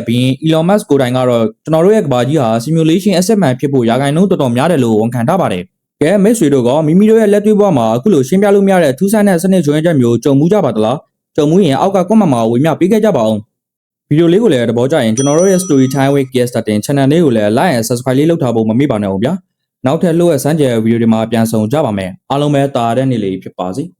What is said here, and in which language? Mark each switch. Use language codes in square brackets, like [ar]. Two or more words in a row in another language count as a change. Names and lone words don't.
[my] ဘီရင် Elon Musk ကိုယ်တိုင်ကတော့ကျွန်တော်တို့ရဲ့ကဘာကြီးဟာ [en] simulation asset [my] မှန်ဖြစ်ဖို့ရာခိုင်နှုန်းတော်တော်များတယ်လို့ဝန်ခံထားပါတယ်ကဲမိတ်ဆွေတို့ကမိမိတို့ရဲ့လက်တွေ့ဘဝမှာအခုလိုရှင်းပြလို့မရတဲ့ထူးဆန်းတဲ့စနစ်ချွင်းချက်မျိုးကြုံမှုကြပါသလားကြုံမှုရင်အောက်က comment မှာဝေမျှပေးခဲ့ကြပါအောင်ဗီဒီယိုလေးကိုလည်းသဘောကျရင်ကျွန်တော်တို့ရဲ့ Story Time with Guest Starting Channel လေးကိုလည်း [en] like and subscribe [my] လေးလုပ်ထားဖို့မမေ့ပါနဲ့ဦးဗျာနောက်ထပ်လှုပ်ရစမ်းကြဲဗီဒီယိုတွေမှာပြန်ဆောင်ကြပါမယ်အားလုံးပဲတာတဲ့နေ့လေးဖြစ်ပါစေ